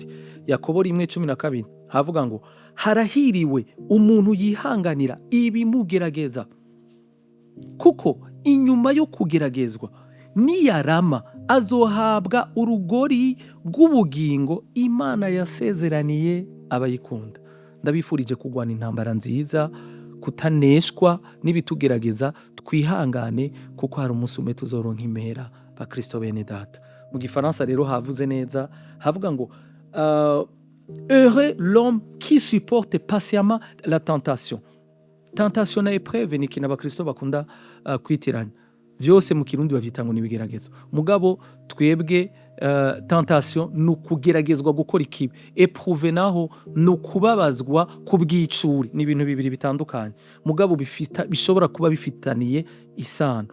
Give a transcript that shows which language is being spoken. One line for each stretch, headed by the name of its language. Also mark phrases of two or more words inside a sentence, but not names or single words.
Rundi: Yakobo 1:12 havuga ngo harahiriwe umuntu yihanganira ibimugerageza, kuko inyuma yo kugeragezwa niyarama azohabwa urugori rw'ubugingo Imana yasezeraniye abayikunda. Ndabifurije kugwana intambara nziza, kutaneshwa n'ibitugerageza, twihangane kuko hari umunsi umwe tuzoronka impera, bakristo bene data. Mu Gifaransa rero havuze neza, havuga ngo
French: heureux l'homme qui supporte patiemment la tentation.
Rundi: Tentation na épreuve ni ikintu abakristo bakunda kwitiranya. Vyose mu Kirundi bavyita ngo n'ibigeragezo. Mugabo twebwe tentation ni ukugeragezwa gukora ikibi, eprouve naho ni ukubabazwa kubw'icuri. Ni ibintu bibiri bitandukanye, mugabo bishobora kuba bifitaniye isano.